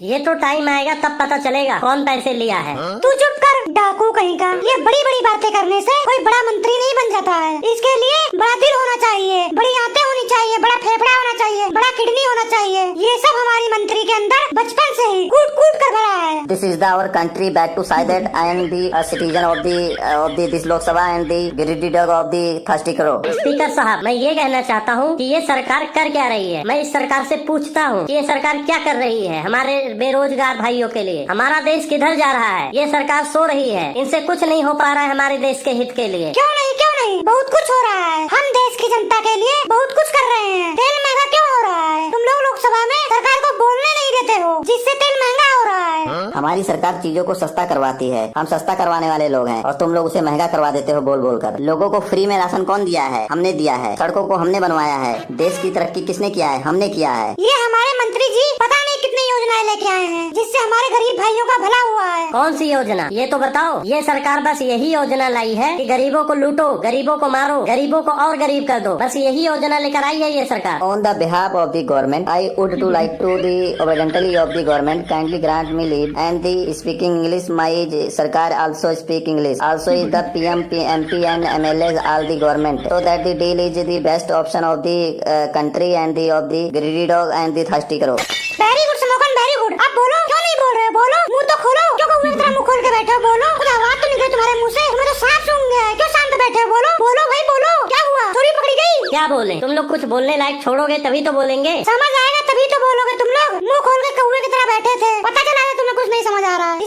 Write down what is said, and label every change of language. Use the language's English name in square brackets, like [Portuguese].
[Hindi] ये तो टाइम आएगा तब पता चलेगा कौन पैसे लिया है। तू चुप कर डाकू कहीं का। ये बड़ी बड़ी बातें करने से कोई बड़ा मंत्री नहीं बन जाता है। इसके लिए बड़ा दिल होना चाहिए, बड़ी आंतें होनी चाहिए, बड़ा फेफड़ा होना चाहिए, बड़ा किडनी होना चाहिए। ये सब हमारी मंत्री के अंदर बचपन से ही कूट कूट कर भरा है। [English] This is our country back to say that I am the citizen of the this Lok Sabha and the greedy dog of the thirsty crow। [Hindi] Speaker साहब, मैं ये कहना चाहता हूँ कि ये सरकार कर क्या रही है। मैं इस सरकार से पूछता हूँ कि ये सरकार क्या कर रही है हमारे बेरोजगार भाइयों के लिए। हमारा देश किधर जा रहा है? ये सरकार सो रही है, इनसे कुछ नहीं हो पा रहा है हमारे देश के हित के लिए। क्यों नहीं, बहुत कुछ हो रहा है। हम देश की जनता के लिए बहुत कुछ कर रहे हैं। तेल महंगा क्यों हो रहा है? तुम लोग लोकसभा में सरकार को बोलने नहीं देते हो, जिससे तेल महंगा हो रहा है। हमारी सरकार चीजों को सस्ता करवाती है, हम सस्ता करवाने वाले लोग हैं, और तुम लोग उसे महंगा करवा देते हो बोल बोल कर। लोगों को फ्री में राशन कौन दिया है? हमने दिया है। सड़कों को हमने बनवाया है। देश की तरक्की किसने किया है? हमने किया है। ये हमारे मंत्री जी पता नहीं कितनी योजनाएं लेके आए हैं, जिससे हमारे गरीब भाइयों का भला हुआ है। कौन सी योजना? ये तो बताओ। ये सरकार बस यही योजना लाई है कि गरीबों को लूटो, गरीबों को मारो, गरीबों को और गरीब कर दो, बस यही योजना लेकर आई है ये सरकार। [English] On the behalf of the government, I would to like to the obediently of the government kindly grant me leave and the speaking English. My Sarkar also speak English. Also is the PM, MP and MLAs all the government. So that the deal is the best option of the country and the of the greedy dog and the thirsty crow. Very good समोकन, very good. [Hindi] अब बोलो, क्यों नहीं बोल रहे? बोलो, मुंह तो खोलो। क्यों कौवे की तरह मुंह खोल के बैठे हो? बोलो, कुछ आवाज तो निकले तुम्हारे मुंह से। तुम्हें तो सांप सूंघ गया है। क्यों शांत बैठे हो? बोलो, बोलो भाई बोलो, क्या हुआ? चोरी पकड़ी गई? क्या बोले? तुम लोग कुछ बोलने लायक छोड़ोगे तभी तो बोलेंगे। समझ आएगा तभी तो बोलोगे। तुम लोग मुंह खोल के कौवे की तरह बैठे थे, पता चला था तुम्हें कुछ नहीं समझ आ रहा है।